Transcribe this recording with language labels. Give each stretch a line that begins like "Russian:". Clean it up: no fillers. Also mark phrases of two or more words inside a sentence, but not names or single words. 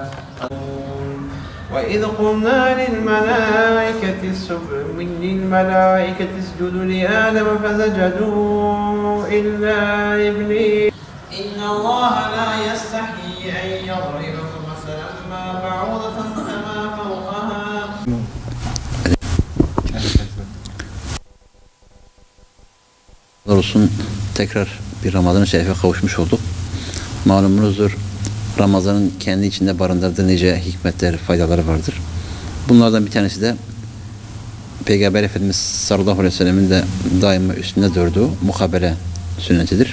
Arabic: وإذ قلنا للملائكة اسجدوا لآدم فسجدوا إلا إبليس. إن الله لا يستحيي أن يضرب مثلا ما بعوضة فما فوقها.
Turkish: Olsun tekrar bir Ramazan-ı Şerif'e kavuşmuş olduk. Malumunuzdur, Ramazan'ın kendi içinde barındırdığı nice hikmetler, faydaları vardır. Bunlardan bir tanesi de Peygamber Efendimiz
Arabic: صلى الله عليه وسلم
Turkish: de daima üstünde durduğu mukabele sünnetidir.